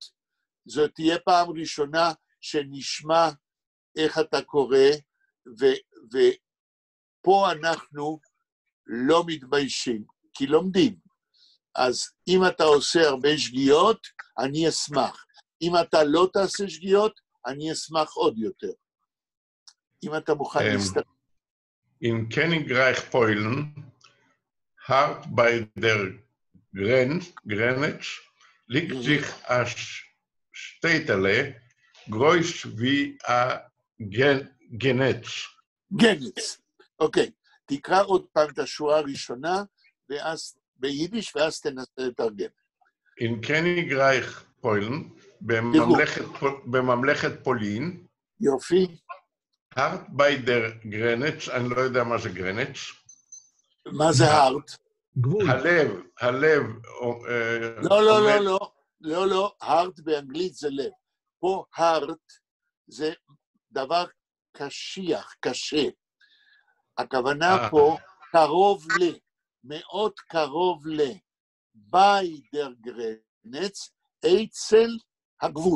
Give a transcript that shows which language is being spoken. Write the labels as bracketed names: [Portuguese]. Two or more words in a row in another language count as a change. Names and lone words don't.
[Hebrew] זאת תהיה פעם ראשונה שנשמע איך אתה קורא, ופה אנחנו לא מתביישים, כי לומדים. אז אם אתה עושה הרבה שגיאות, אני אשמח. אם אתה לא תעשה שגיאות, אני אשמח עוד יותר. אם אתה מוכן להסתכל. [Yiddish] אין קעניגרייך פּוילן האַרט ביי דער גרענעץ ליגט זיך אַ שטעטעלע גרויס ווי אַ גענעץ. גנץ. [Hebrew] אוקיי, תקרא עוד פעם את השורה הראשונה, ואז ביידיש, ואז תנסה לתרגם. [Yiddish] אין קעניגרייך פּוילן, [Hebrew] בממלכת פולין, יופי. [Yiddish] האַרט ביי דער גרענעץ, [Hebrew] אני לא יודע מה זה גרנץ. מה זה הארט? גבול. הלב... לא, הארט באנגלית זה לב. פה הארט זה דבר קשיח, קשה. הכוונה פה קרוב מאוד קרוב [Yiddish] ביי דער גרענעץ, [Hebrew] אצל הגבול.